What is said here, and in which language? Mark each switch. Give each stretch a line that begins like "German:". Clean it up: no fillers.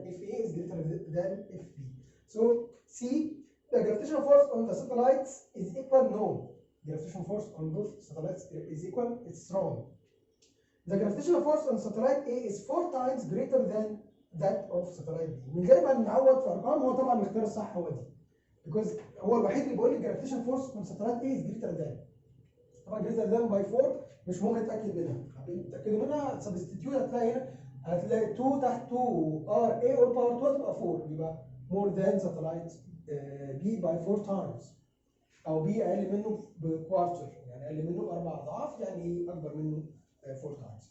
English: If A is greater than FB. So C, the gravitational force on the satellites is equal. No. Gravitational force on both satellites is equal. It's wrong. The gravitational force on satellite A is 4 times greater than that of satellite B.
Arabic: من غير ما نعوض في ارقام، هو طبعا الاختيار الصح هو دي.
English: because
Arabic: هو الوحيد اللي بيقول لي
English: gravitational force on satellite A is greater than.
Arabic: طبعا
English: greater than by 4
Arabic: مش ممكن تتاكد منها. حابين تتاكدوا منها
English: substitute
Arabic: هتلاقي هنا هتلاقي
English: 2 تحت 2 R A or power 2 تبقى 4 يبقى more than satellite B by 4 times.
Arabic: او B اقل منه بكوارتر يعني اقل منه ب4 اضعاف يعني اكبر منه
English: 4 times.